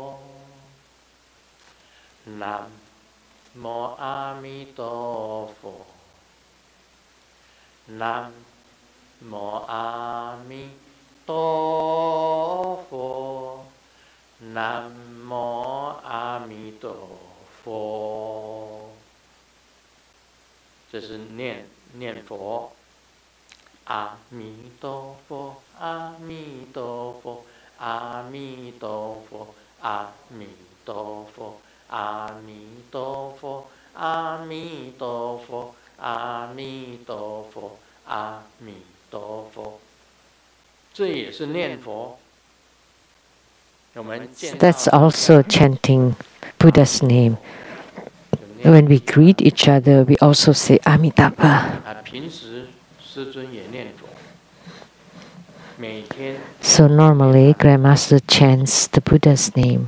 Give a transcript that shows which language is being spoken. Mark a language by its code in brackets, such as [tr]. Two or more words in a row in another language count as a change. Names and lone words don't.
[sa] Namo Amitabha. Namo Amitabha. Namo Amitabha. [zh] 这是念佛，阿弥陀佛，阿弥陀佛，阿弥陀佛，阿弥陀佛，阿弥陀佛，阿弥陀佛，阿弥陀佛，阿弥陀佛。这也是念佛。 [en] That's also chanting Buddha's name. When we greet each other, we also say Amitabha. So normally, Grandmaster chants the Buddha's name.